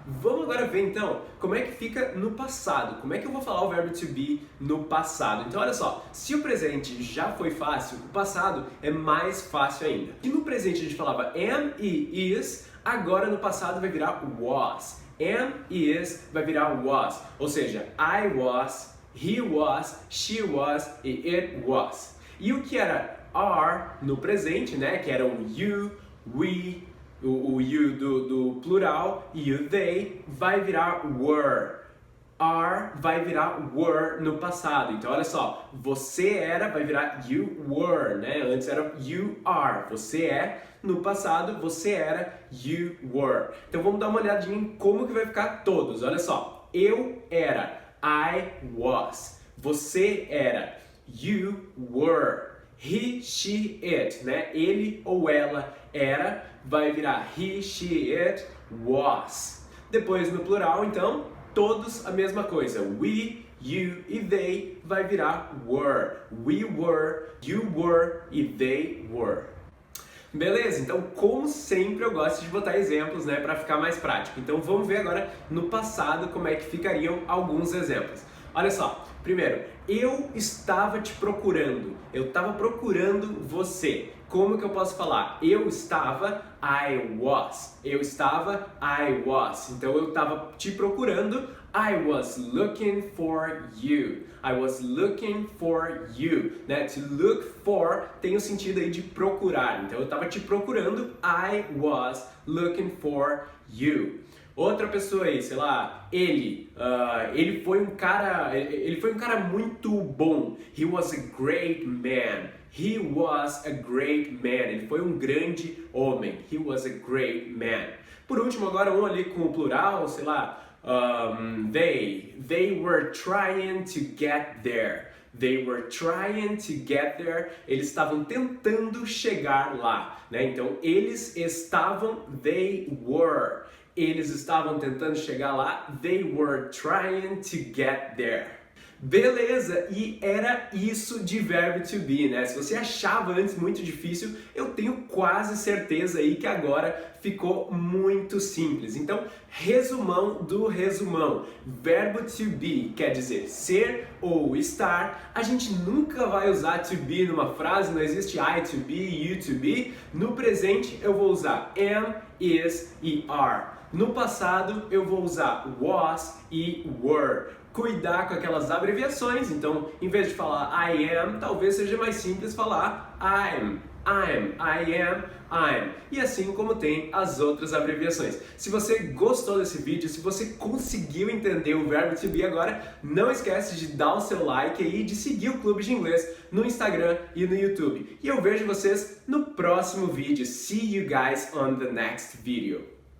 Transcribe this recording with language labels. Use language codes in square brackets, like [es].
[pt] Vamos agora ver então como é que fica no passado. Como é que eu vou falar o verbo to be no passado? Então olha só, se o presente já foi fácil, o passado é mais fácil ainda. E no presente a gente falava am e is, agora no passado vai virar was. Am e is vai virar was, ou seja, [en] I was, he was, she was e it was. [pt] E o que era are no presente, né, que era o you, we, o you do plural e o they vai virar were. Are vai virar were no passado. Então olha só, você era vai virar [en] you were, [pt] né? Antes era [en] you are. [pt] Você é, no passado você era [en] you were. [pt] Então vamos dar uma olhadinha em como que vai ficar todos. Olha só, eu era, [en] I was. [pt] Você era, [en] you were. [pt] He, she, it, né? Ele ou ela era, vai virar [en] he, she, it, was. [pt] Depois no plural, então, todos a mesma coisa. We, you e they vai virar were. [en] We were, you were e they were. [pt] Beleza? Então, como sempre, eu gosto de botar exemplos, né, para ficar mais prático. Então, vamos ver agora no passado como é que ficariam alguns exemplos. Olha só, primeiro, eu estava te procurando. Eu estava procurando você. Como que eu posso falar? Eu estava, [en] I was. [pt] Eu estava, [en] I was. [pt] Então eu estava te procurando, [en] I was looking for you. I was looking for you. Né? [pt] To look for tem o sentido aí de procurar. Então eu estava te procurando, [en] I was looking for you. [pt] Outra pessoa aí, sei lá, ele foi um cara muito bom. [en] He was a great man. He was a great man. [pt] Ele foi um grande homem. [en] He was a great man. [pt] Por último, agora um ali com o plural, sei lá, [en] they were trying to get there. They were trying to get there. [pt] Eles estavam tentando chegar lá, né? Então, eles estavam, [en] they were. [pt] Eles estavam tentando chegar lá, [en] they were trying to get there. [pt] Beleza, e era isso de verbo to be, né? Se você achava antes muito difícil, eu tenho quase certeza aí que agora ficou muito simples. Então, resumão do resumão. Verbo to be quer dizer ser ou estar. A gente nunca vai usar to be numa frase, não existe [en] I to be, you to be. [pt] No presente eu vou usar am, is e are. No passado eu vou usar was e were. cuidar com aquelas abreviações. Então, em vez de falar I am, talvez seja mais simples falar I'm, I am, I'm. E assim como tem as outras abreviações. Se você gostou desse vídeo, se você conseguiu entender o verbo to be agora, não esquece de dar o seu like aí e de seguir o Clube de Inglês no Instagram e no YouTube. E eu vejo vocês no próximo vídeo. [en] See you guys on the next video.